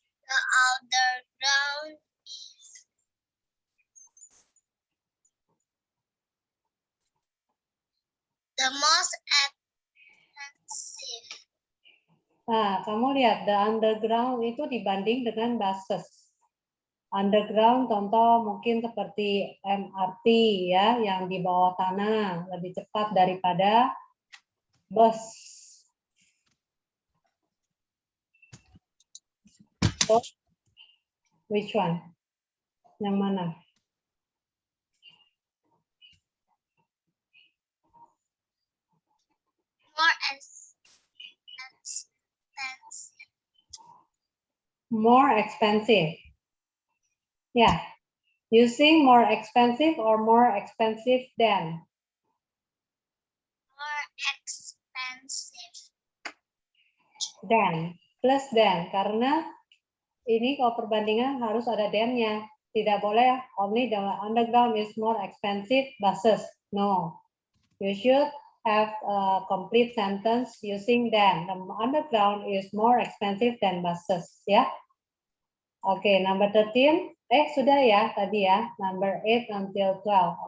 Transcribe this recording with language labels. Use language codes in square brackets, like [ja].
[en] The underground is the most expensive. [id] Nah, kamu lihat [en] the underground [id] itu dibanding dengan buses. Underground contoh mungkin seperti MRT ya, yang di bawah tanah lebih cepat daripada bus. [en] So, which one? [id] Yang mana? [en] More expensive. More expensive. Yeah. Using more expensive or more expensive than? More expensive. Than. Plus than. [id] Karena ini kalau perbandingan harus ada than-nya. Tidak boleh [en] only the underground is more expensive buses. No. You should have a complete sentence using than. The underground is more expensive than buses. Ya. [id] Oke, number 13. Sudah ya tadi ya. [en] Number 8 until 12.